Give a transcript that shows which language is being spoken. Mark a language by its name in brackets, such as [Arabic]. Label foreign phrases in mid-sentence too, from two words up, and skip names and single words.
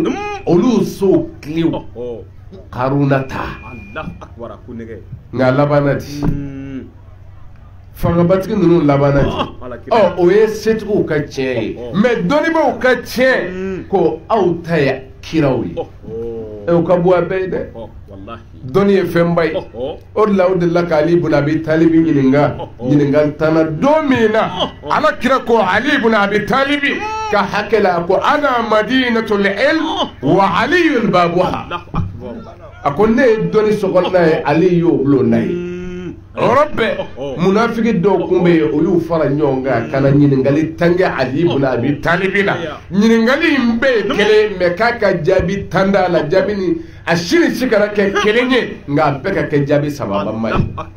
[Bambara] olu so tilew Karuna ta nka labana di fangabatigi ninnu labana di o ye setigiw ka tiɲɛ ye mais dɔnnibaw ka tiɲɛ ko aw ta ye kiraw ye o ka bɔ a bɛɛ ye dɛ dɔnni ye fɛnba ye o de la o delila ka Ali ibn Abi Talib ɲininkali tanna don min na ala kira ko Ali ibn Abi Talib ka hakɛ la ko [Arabic] أنا مدينة العلم وعلي بابها [Bambara] a ko ne ye dɔnni sɔgɔnna ye Ali y'o bulonna ye yɔrɔ bɛɛ munafiki dɔw kun bɛ yen o y'u fara ɲɔgɔn kan ka na ɲininkali tange Ali ibn Abi Talib la ɲininkali in bɛɛ ye kelen mais k'a ka jaabi tan d'a la jaabi ni a sini si kana kɛ kelen ye nka a bɛɛ ka kɛ jaabi sababama ye